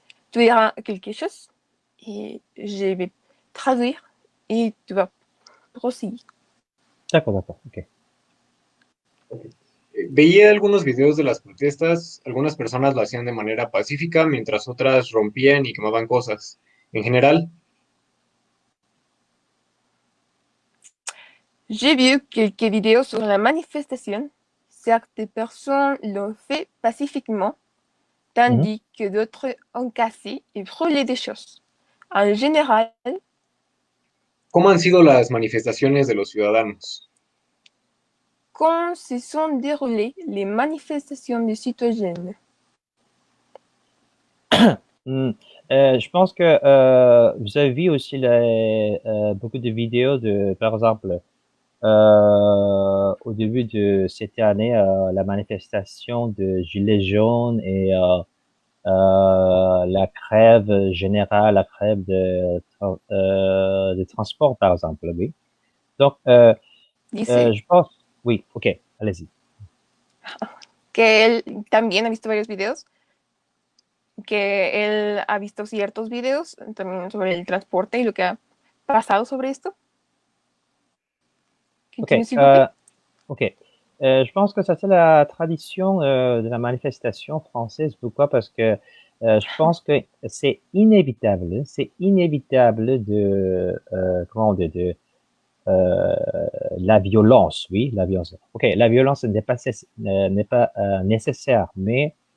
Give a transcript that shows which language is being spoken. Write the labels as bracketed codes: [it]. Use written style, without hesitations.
[fr] Tu diras quelque chose et je vais traduire et tu vas proseguir. D'accord, ok. [es] Veía algunos videos de las protestas, algunas personas lo hacían de manera pacífica, mientras otras rompían y quemaban cosas. En general, [fr] J'ai vu quelques vidéos sur la manifestation. Certaines personnes l'ont fait pacifiquement, tandis que d'autres ont cassé et brûlé des choses. En général, [es] ¿cómo han sido las manifestaciones de los ciudadanos? [fr] quand se sont déroulées les manifestations des citoyens? Je pense que vous avez vu aussi beaucoup de vidéos de, par exemple, au début de cette année, la manifestation de Gilets jaunes et la grève générale, la grève de transport, par exemple, oui. Donc, [es] Dice [fr] je pense, oui, ok, allez-y. [es] que él también ha visto varios videos, que él ha visto ciertos videos también sobre el transporte y lo que ha pasado sobre esto. Ok, Okay. [fr] je pense que ça c'est la tradition de la manifestation française. Pourquoi? Parce que je pense que c'est inévitable de comment de la violence, oui, la violence. Ok, la violence n'est pas nécessaire, mais